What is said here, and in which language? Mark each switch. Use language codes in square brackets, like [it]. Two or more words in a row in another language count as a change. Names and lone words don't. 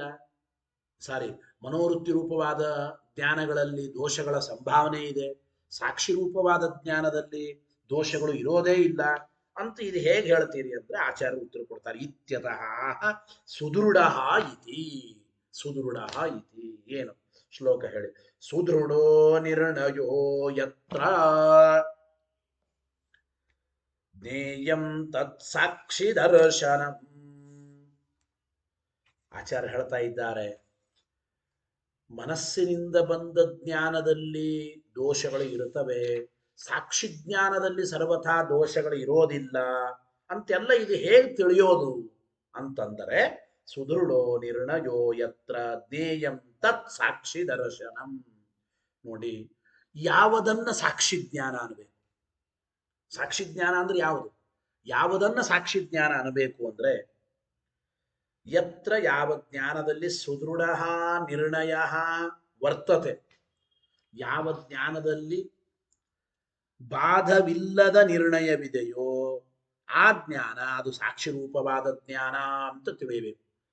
[kn] ಮನೋವೃತ್ತಿ ರೂಪವಾದ ಜ್ಞಾನಗಳಲ್ಲಿ ದೋಷಗಳ ಸಂಭಾವನೆ ಇದೆ, ಸಾಕ್ಷಿ ರೂಪವಾದ ಜ್ಞಾನದಲ್ಲಿ ದೋಷಗಳು ಇರೋದೇ ಇಲ್ಲ ಅಂತ ಇದು ಹೇಗೆ ಹೇಳ್ತೀರಿ ಅಂದ್ರೆ ಆಚಾರ್ಯರು ಉತ್ತರ ಕೊಡ್ತಾರೆ. [sa] ಇತ್ಯತಃ ಸುದೃಢ ಇತಿ. ಸುದೃಢ ಇತಿ ಏನು? [kn] ಶ್ಲೋಕ ಹೇಳಿ. [sa] ಸುದೃಢೋ ನಿರ್ಣಯೋ ಯತ್ರ ಜ್ಞೇಯಂ ತತ್ ಸಾಕ್ಷಿ ದರ್ಶನಂ. [kn] ಆಚಾರ್ಯ ಹೇಳ್ತಾ ಇದ್ದಾರೆ, ಮನಸ್ಸಿನಿಂದ ಬಂದ ಜ್ಞಾನದಲ್ಲಿ ದೋಷಗಳು ಇರುತ್ತವೆ, ಸಾಕ್ಷಿ ಜ್ಞಾನದಲ್ಲಿ ಸರ್ವಥಾ ದೋಷಗಳು ಇರೋದಿಲ್ಲ ಅಂತೆಲ್ಲ ಇದು ಹೇಗೆ ತಿಳಿಯೋದು ಅಂತಂದರೆ, [sa] ಸುದೃಢೋ ನಿರ್ಣಯೋ ಯತ್ರ ಜ್ಞೇಯಂ ತತ್ ಸಾಕ್ಷಿ ದರ್ಶನಂ. [kn] ನೋಡಿ, ಯಾವುದನ್ನ ಸಾಕ್ಷಿ ಜ್ಞಾನ ಅನ್ಬೇಕು? ಸಾಕ್ಷಿ ಜ್ಞಾನ ಅಂದ್ರೆ ಯಾವುದು? ಯಾವುದನ್ನ ಸಾಕ್ಷಿ ಜ್ಞಾನ ಅನ್ನಬೇಕು ಅಂದ್ರೆ, ಯತ್ರ ಯಾವ ಜ್ಞಾನದಲ್ಲಿ [sa] ಸುದೃಢ ನಿರ್ಣಯ ವರ್ತತೆ, [kn] ಯಾವ ಜ್ಞಾನದಲ್ಲಿ ಬಾಧವಿಲ್ಲದ ನಿರ್ಣಯವಿದೆಯೋ ಆ ಜ್ಞಾನ ಅದು ಸಾಕ್ಷಿ ರೂಪವಾದ ಜ್ಞಾನ ಅಂತ ತಿಳಿಯಬೇಕು.